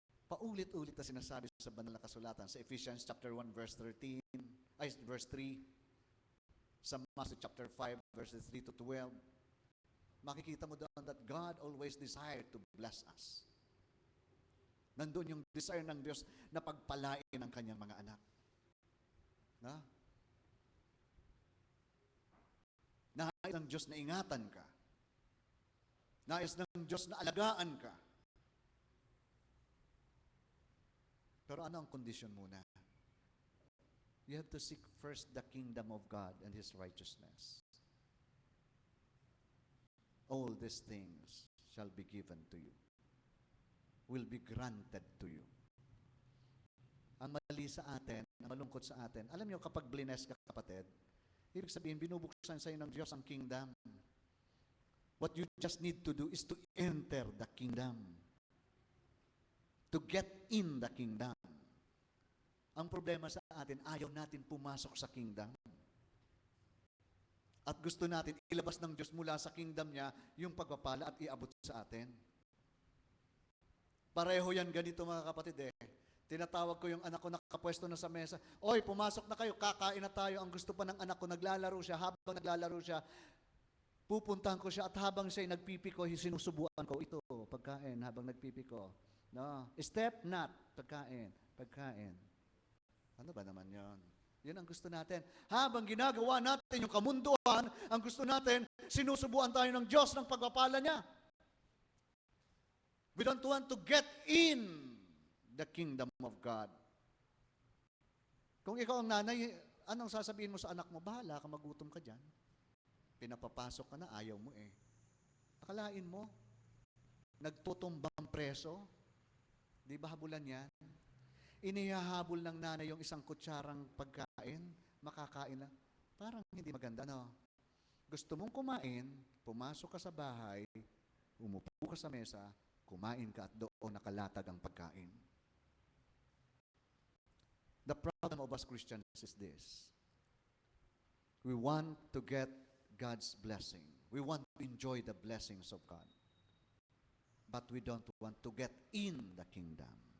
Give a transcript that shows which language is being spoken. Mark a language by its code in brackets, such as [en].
[tl] Paulit-ulit na sinasabi sa banal na kasulatan sa Ephesians chapter 1 verse 13, verse 3, sa Matthew chapter 5 verses 3 to 12. Makikita mo doon [en] that God always desired to bless us. [tl] Nandun yung desire ng Diyos na pagpalain ang kanyang mga anak. Na? Nais ng Diyos na ingatan ka. Nais ng Diyos na alagaan ka. Pero ano ang kondisyon muna? [en] You have to seek first the kingdom of God and His righteousness. All these things shall be given to you. Will be granted to you. [tl] Ang mali sa atin, ang malungkot sa atin, alam niyo kapag blessed ka kapatid, ibig sabihin binubuksan sa iyo ng Diyos ang kingdom. [en] What you just need to do is to enter the kingdom. To get in the kingdom. [tl] Ang problema sa atin, ayaw natin pumasok sa kingdom. At gusto natin ilabas ng Diyos mula sa kingdom niya yung pagpapala at iabot sa atin. Pareho yan ganito mga kapatid eh. Tinatawag ko yung anak ko nakapwesto na sa mesa. Oy, pumasok na kayo, kakain na tayo. Ang gusto pa ng anak ko, naglalaro siya. Habang naglalaro siya, pupuntahan ko siya at habang siya'y nagpipiko, sinusubuan ko, ito, pagkain, habang nagpipiko. No, step not, pagkain. Ano ba naman yon? Yun ang gusto natin. Habang ginagawa natin yung kamunduhan, ang gusto natin, sinusubuan tayo ng Diyos ng pagpapala niya. [en] We don't want to get in the kingdom of God. [tl] Kung ikaw ang nanay, anong sasabihin mo sa anak mo? Bahala ka, magutom ka dyan. Pinapapasok ka na, ayaw mo eh. Akalain mo, nagtutumbang preso, di ba habulan yan? Inihahabol ng nanay yung isang kutsarang pagkain, makakain lang. Parang hindi maganda, no? Gusto mong kumain, pumasok ka sa bahay, umupo ka sa mesa, kumain ka at doon nakalatag ang pagkain. [en] The problem of us Christians is this. We want to get God's blessing. We want to enjoy the blessings of God. But we don't want to get in the kingdom.